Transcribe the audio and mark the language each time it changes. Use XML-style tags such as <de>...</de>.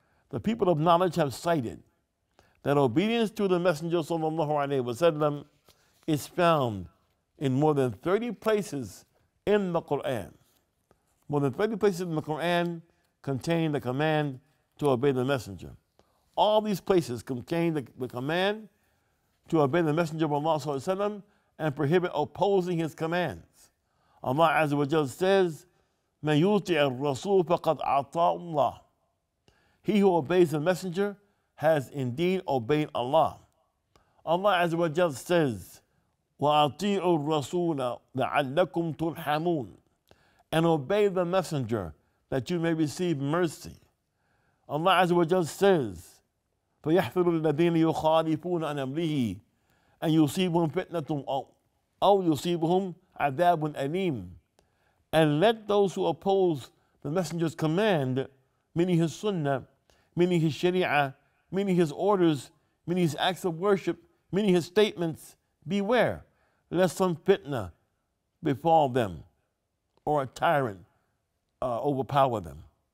<en>The people of knowledge have cited that obedience to the Messenger sallallahu alaihi wasallam is found in more than 30 places in the Quran. More than 30 places in the Quran contain the command to obey the Messenger. All these places contain the command to obey the Messenger of Allah sallallahu alaihi wasallam and prohibit opposing his commands. Allah Azza wa Jalla says,</en> <ar>مَنْ يُطِعِ الرَّسُولَ فَقَدْ أَطَاعَ اللَّهِ.</ar> <en>He who obeys the Messenger has indeed obeyed Allah. Allah Azza wa Jalla says,</en> <ar>وَأَطِيعُوا الرَّسُولَ لَعَلَّكُمْ تُرْحَمُونَ.</ar> <en>And obey the Messenger that you may receive mercy. Allah Azza wa Jalla says,</en> <ar>فَيَحْفِرُ الَّذِينَ يُخَالِفُونَ عَنْ أَمْرِهِ أَنْ يُصِيبُهُمْ فِتْنَةٌ أَوْ يُصِيبُهُمْ عَذَابٌ أَلِيمٌ.</ar> <en>And let those who oppose the Messenger's command, meaning his sunnah, meaning his sharia, meaning his orders, meaning his acts of worship, meaning his statements, beware lest some fitna befall them or a tyrant overpower them.</en>